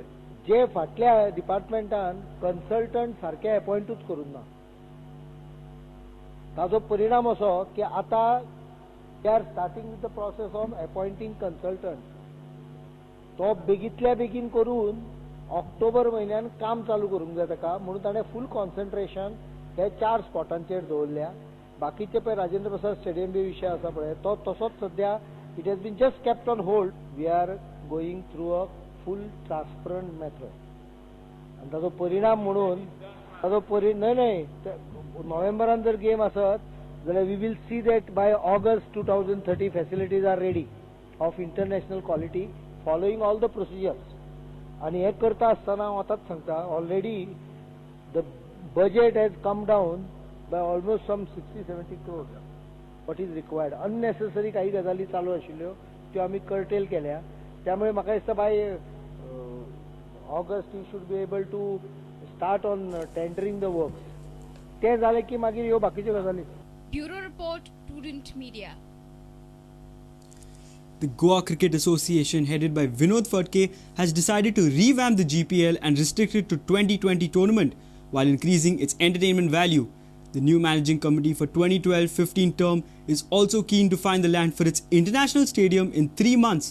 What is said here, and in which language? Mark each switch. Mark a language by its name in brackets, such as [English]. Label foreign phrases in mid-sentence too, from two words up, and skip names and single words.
[Konkani] जे फाटल्या डिपार्टमेंटान कन्सल्टंट सारखे अपॉइंटूच करूंक ना ताजो परिणाम असो की आता [English] they are starting with the process of appointing consultant. [Konkani] तो बेगीतल्या बेगीन करून ऑक्टोबर म्हयन्यान काम चालू करूंक जाय ताका म्हणून ताणें [English] full concentration [Konkani] हे 4 स्पॉटांचेर दवरल्या. बाकीचे पळय राजेंद्र प्रसाद स्टेडियम बी विशय आसा पळय तो तसोच सध्या [English] it has been just kept on hold. we are going through a full transparent method [Konkani] आनी ताजो परिणाम म्हणून नाही नोव्हेंबरान जर गेम आसत जाल्यार [English] we will see that by August 2030 facilities are ready of international quality following all the procedures. [Konkani] आणि हे करता आसतना हांव आतांच सांगता [English] ऑलरेडी द budget has come down by almost some 60-70 crores. What is required? Unnecessary [Konkani] काही गजाली चालू आशिल्ल्यो त्यो आमी कर्टेल केल्या. त्यामुळे म्हाका दिसता [English] by August you should be able to start on tendering the works. [Konkani] ते जाले की मागीर ह्यो बाकीच्यो गजाली. [English] Bureau Report, Prudent Media. The Goa Cricket Association, headed by Vinod Phadke, has decided to revamp the GPL and restrict it to 2020 tournament while increasing its entertainment value. The new managing committee for 2012-15 term is also keen to find the land for its international stadium in 3 months.